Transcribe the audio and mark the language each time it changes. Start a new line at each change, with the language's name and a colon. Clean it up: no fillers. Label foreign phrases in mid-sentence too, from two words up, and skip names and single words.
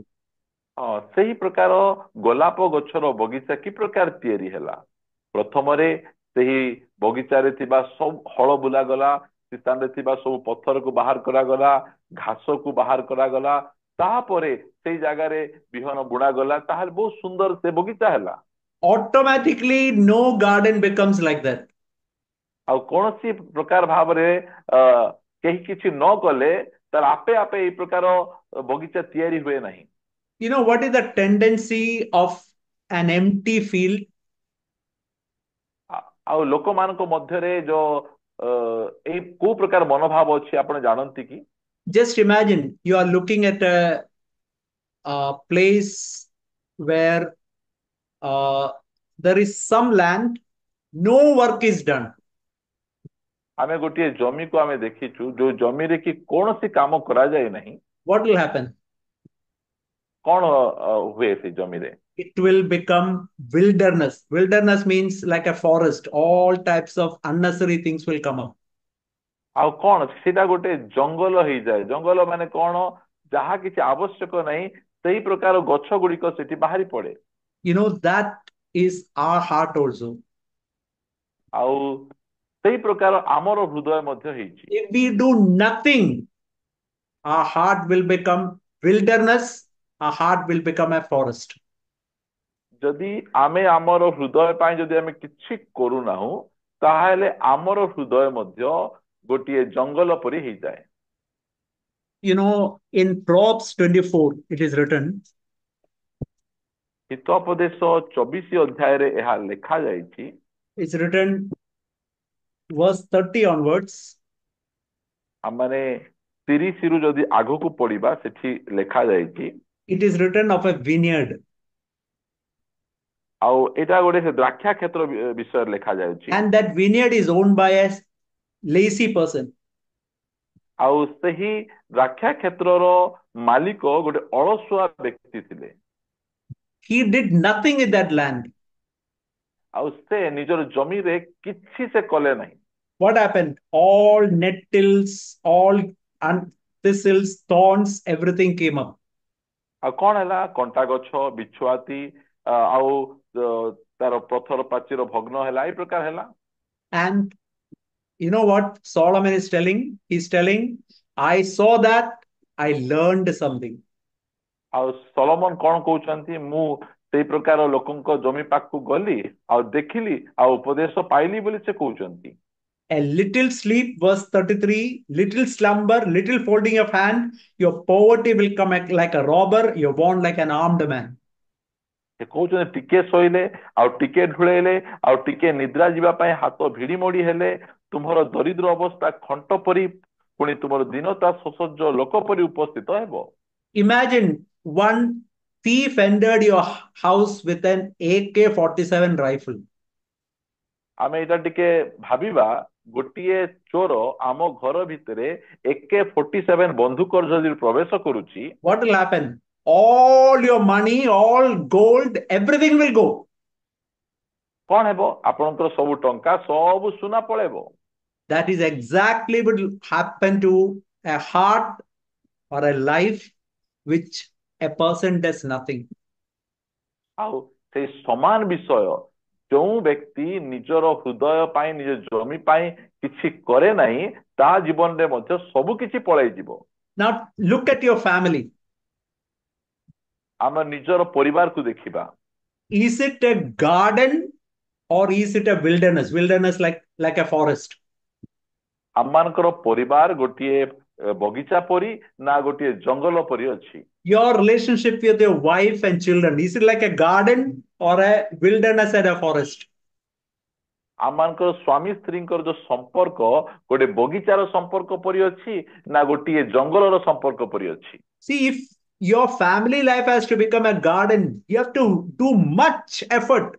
Odia: ହଁ ସେହି ପ୍ରକାର ଗୋଲାପ ଗଛର ବଗିଚା କି ପ୍ରକାର ତିଆରି ହେଲା ପ୍ରଥମରେ ସେହି ବଗିଚାରେ ଥିବା ସବୁ ହଳ ବୁଲାଗଲା ସେ ସ୍ଥାନରେ ଥିବା ସବୁ ପଥରକୁ ବାହାର କରାଗଲା ଘାସକୁ ବାହାର କରାଗଲା ତାପରେ ସେଇ ଜାଗାରେ ବିହନ ବୁଣାଗଲା ତାହେଲେ ବହୁତ ସୁନ୍ଦର ସେ ବଗିଚା ହେଲା
English: Automatically, no garden becomes like that.
Odia: ଆଉ କୌଣସି ପ୍ରକାର ଭାବରେ କେହି କିଛି ନ କଲେ ତାର ଆପେ ଆପେ ଏଇ ପ୍ରକାର ବଗିଚା ତିଆରି ହୁଏ ନାହିଁ
English: You know what is the tendency of an empty field?
Odia: ଆଉ ଲୋକମାନଙ୍କ ମଧ୍ୟରେ ଯୋଉ ଏଇ କୋଉ ପ୍ରକାର ମନୋଭାବ ଅଛି ଆପଣ ଜାଣନ୍ତି କି
English: Just imagine you are looking at a place where uh, there is some land, no work is done.
Odia: ଆମେ ଗୋଟିଏ ଜମିକୁ ଆମେ ଦେଖିଛୁ ଯୋଉ ଜମିରେ କି କୌଣସି କାମ କରାଯାଏ ନାହିଁ
English: What will happen?
Odia: କଣ ହୁଏ ସେଇ ଜମିରେ?
English: It will become wilderness. Wilderness means like a forest. All types of unnecessary things will come up.
Odia: ଆଉ କଣ ସେଇଟା ଗୋଟେ ଜଙ୍ଗଲ ହେଇଯାଏ। ଜଙ୍ଗଲ ମାନେ କଣ? ଯାହା କିଛି ଆବଶ୍ୟକ ନାହିଁ ସେଇ ପ୍ରକାର ଗଛ ଗୁଡିକ ସେଠି ବାହାରି ପଡେ।
English: That is our heart also.
Odia: ଆଉ ସେଇ ପ୍ରକାର ଆମର ହୃଦୟ ମଧ୍ୟ ହେଇଛି।
English: If we do nothing, our heart will become wilderness. Our heart will become a forest.
Odia: ଯଦି ଆମେ ଆମର ହୃଦୟ ପାଇଁ ଯଦି ଆମେ କିଛି କରୁନାହୁଁ ତାହେଲେ ଆମର ହୃଦୟ ମଧ୍ୟ ଗୋଟିଏ ଜଙ୍ଗଲ ପରି ହେଇଯାଏ।
English: In Proverbs 24, it is written,
Odia: ହିତୋପଦେଶ 24 ଅଧ୍ୟାୟରେ ଏହା ଲେଖା ଯାଇଛି।
English: it's written verse 30 onwards.
Odia: ଆମମାନେ 30 ରୁ ଯଦି ଆଗକୁ ପଢିବା ସେଠି ଲେଖା ଯାଇଛି।
English: It is written of a vineyard.
Odia: ଆଉ ଏଇଟା ଗୋଟେ ସେ ଦ୍ରାକ୍ଷା କ୍ଷେତ୍ର ବିଷୟରେ ଲେଖା ଯାଉଛି।
English: And that vineyard is owned by a lazy person.
Odia: ଆଉ ସେହି ଦ୍ରାକ୍ଷା କ୍ଷେତ୍ରର ମାଲିକ ଗୋଟେ ଅଳସୁଆ ବ୍ୟକ୍ତି ଥିଲେ।
English: He did nothing in that land.
Odia: ଆଉ ସେ ନିଜର ଜମିରେ କିଛି ସେ କଲେ ନାହିଁ।
English: What happened? All nettles, all thistles, thorns, everything came up.
Odia: ଆଉ କଣ ହେଲା? କଣ୍ଟା ଗଛ, ବିଛୁଆତି ଆଉ ତାର ପଥର ପାଚିର ଭଗ୍ନ ହେଲା, ଏଇ ପ୍ରକାର ହେଲା।
English: And you know what Solomon is telling? He's telling, I saw that, I learned something.
Odia: ଆଉ ସଲୋମନ କଣ କହୁଛନ୍ତି? ମୁଁ ସେଇ ପ୍ରକାର ଲୋକଙ୍କ ଜମି ପାଖକୁ ଗଲି ଆଉ ଦେଖିଲି ଆଉ ଉପଦେଶ ପାଇଲି ବୋଲି ସେ କହୁଛନ୍ତି।
English: A little sleep, verse 33, little slumber, little folding of hand, your poverty will come like a robber, your want like an armed man.
Odia: ସେ କହୁଛନ୍ତି ଟିକେ ଶୋଇଲେ ଆଉ ଟିକେ ଢୁଳେଇଲେ ଆଉ ଟିକେ ନିଦ୍ରା ଯିବା ପାଇଁ ହାତ ଭିଡି ମୋଡି ହେଲେ ତୁମର ଦରିଦ୍ର ଅବସ୍ଥା ଖଣ୍ଟ ପରି ପୁଣି ତୁମର ଦୀନତା ସୁସଜ୍ଜ ଲୋକ ପରି ଉପସ୍ଥିତ ହେବ।
English: Imagine one thief entered your house with an AK-47 rifle.
Odia: ଆମେ ଏଇଟା ଟିକେ ଭାବିବା, ଗୋଟିଏ ଚୋର ଆମ ଘର ଭିତରେ AK-47 ବନ୍ଧୁକ ଯଦି ପ୍ରବେଶ କରୁଛି,
English: What will happen? All your money, all gold, everything will go.
Odia: କଣ ହେବ? ଆପଣଙ୍କର ସବୁ ଟଙ୍କା ସବୁ ସୁନା ପଳେଇବ।
English: That is exactly what will happen to a heart or a life which a person does nothing.
Odia: ଆଉ ସେଇ ସମାନ ବିଷୟ ଯୋଉ ବ୍ୟକ୍ତି ନିଜର ହୃଦୟ ପାଇଁ ନିଜ ଜମି ପାଇଁ କିଛି କରେ ନାହିଁ ତା ଜୀବନରେ ମଧ୍ୟ ସବୁ କିଛି ପଳେଇଯିବ।
English: Now look at your family.
Odia: ଆମେ ନିଜର ପରିବାରକୁ ଦେଖିବା।
English: Is it a garden or is it a wilderness? Wilderness like a forest.
Odia: ଆମମାନଙ୍କର ପରିବାର ଗୋଟିଏ ବଗିଚା ପରି ନା ଗୋଟିଏ ଜଙ୍ଗଲ ପରି ଅଛି?
English: Your relationship with your wife and children, is it like a garden or a wilderness and a forest?
Odia: ଆମମାନଙ୍କର ସ୍ୱାମୀ ସ୍ତ୍ରୀଙ୍କର ଯୋଉ ସମ୍ପର୍କ ଗୋଟେ ବଗିଚାର ସମ୍ପର୍କ ପରି ଅଛି ନା ଗୋଟିଏ ଜଙ୍ଗଲର ସମ୍ପର୍କ ପରି ଅଛି?
English: See, if your family life has to become a garden, you have to do much effort.